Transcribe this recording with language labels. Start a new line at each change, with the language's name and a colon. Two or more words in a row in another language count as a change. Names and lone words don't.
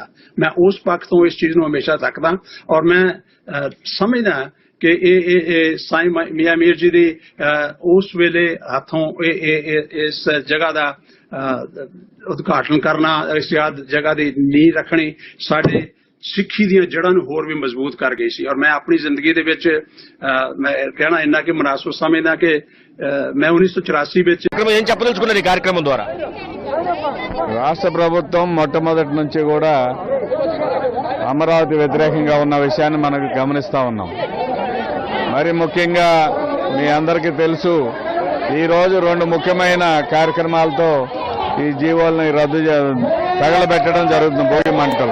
Punjabi: ਮੈਂ ਉਸ ਪੱਖ ਤੋਂ ਇਸ ਚੀਜ਼ ਨੂੰ ਹਮੇਸ਼ਾ ਤੱਕਦਾ ਔਰ ਮੈਂ ਸਮਝਦਾ ਕਿ ਇਹ ਸਾਈਂ ਮੀਆਂ ਮੀਰ ਜੀ ਦੀ ਉਸ ਵੇਲੇ ਹੱਥੋਂ ਇਸ ਜਗ੍ਹਾ ਦਾ ਉਦਘਾਟਨ ਕਰਨਾ ਇਸ ਜਗ੍ਹਾ ਦੀ ਨੀਂਹ ਰੱਖਣੀ ਸਾਡੇ ਸਿੱਖੀ ਦੀਆਂ ਜੜ੍ਹਾਂ ਨੂੰ ਹੋਰ ਵੀ ਮਜ਼ਬੂਤ ਕਰ ਗਈ ਸੀ। ਔਰ ਮੈਂ ਆਪਣੀ ਜ਼ਿੰਦਗੀ ਦੇ ਵਿੱਚ ਮੈਂ ਕਹਿਣਾ ਇੰਨਾ ਕਿ ਮੁਨਾਸਬ ਸਮਝਦਾ ਕਿ मैं 1984 ਵਿੱਚ
Telugu: ఏం చెప్పదలుచుకున్నారు ఈ కార్యక్రమం ద్వారా రాష్ట్ర ప్రభుత్వం మొట్టమొదటి నుంచి కూడా అమరావతి వ్యతిరేకంగా ఉన్న విషయాన్ని మనకు గమనిస్తా ఉన్నాం। మరి ముఖ్యంగా మీ అందరికీ తెలుసు ఈరోజు 2 ముఖ్యమైన కార్యక్రమాలతో ఈ జీవోల్ని తగలబెట్టడం జరుగుతుంది భోగి మంటలు।